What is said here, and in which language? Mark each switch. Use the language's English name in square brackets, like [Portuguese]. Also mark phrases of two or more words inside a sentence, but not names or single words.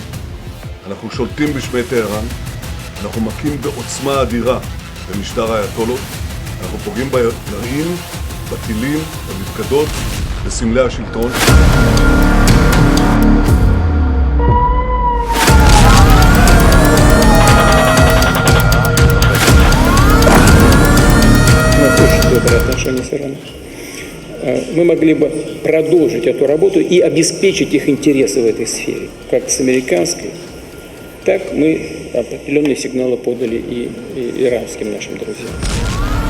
[Hebrew] אנחנו שולטים בשמי טהרן, אנחנו מכים בעוצמה אדירה במשטר האייתולות, אנחנו פוגעים בגרעין, בטילים, במפקדות, בסמלי השלטון. [Russian] У нас очень добрые отношения с Ираном. Мы могли бы продолжить эту работу и обеспечить их интересы в этой сфере, как с американской, так мы определенные сигналы подали и иранским нашим друзьям.